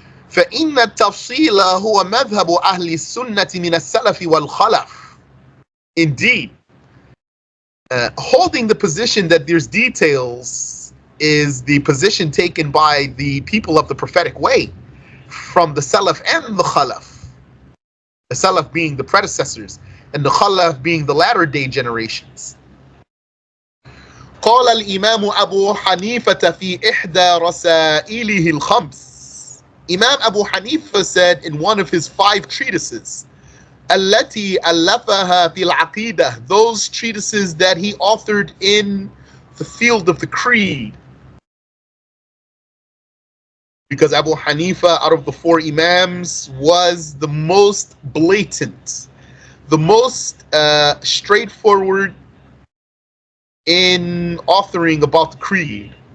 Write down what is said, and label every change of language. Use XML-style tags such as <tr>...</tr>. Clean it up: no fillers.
<ar>فإن التفصيل هو مذهب أهل السنة من السلف والخلف.</ar> <en>Indeed, holding the position that there's details is the position taken by the people of the prophetic way from the Salaf and the Khalaf. The Salaf being the predecessors and the Khalaf being the latter day generations.</en> <ar>قال الإمام أبو حنيفة في إحدى رسائله الخمس.</ar> <en>Imam Abu Hanifa said in one of his 5 treatises,</en> <ar>التي ألفها في العقيدة,</ar> <en>those treatises that he authored in the field of the creed. Because Abu Hanifa, out of the 4 Imams, was the most blatant, the most straightforward in authoring about the creed.</en>